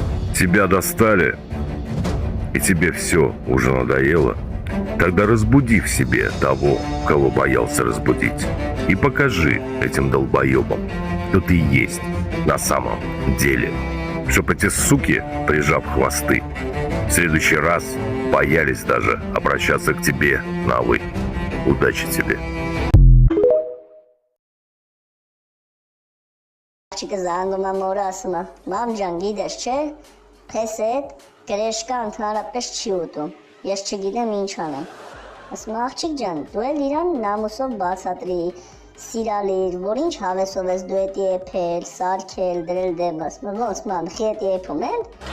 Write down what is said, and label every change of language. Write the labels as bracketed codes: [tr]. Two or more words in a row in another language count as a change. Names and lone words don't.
[ru] тебя достали, и тебе все уже надоело, тогда разбуди в себе того, кого боялся разбудить, и покажи этим долбоебам, кто ты есть на самом деле, чтоб эти суки, прижав хвосты, в следующий раз боялись даже обращаться к тебе на «вы». Удачи тебе. [hy] Աղջիկը զանգում է մորը ասում է մամ ջան գիտես չէ փեսը հետ գրեշկա ընդհանրապես չի ուտում ես չգիտեմ ինչ անեմ ասում է աղջիկ ջան դու էլ իրան նամուսով բացատրի սիրալիր որ ինչ հավեսով ես դու էդի եփել սարքել դրել դեմ ասում է ոնց ման խիետ եփում են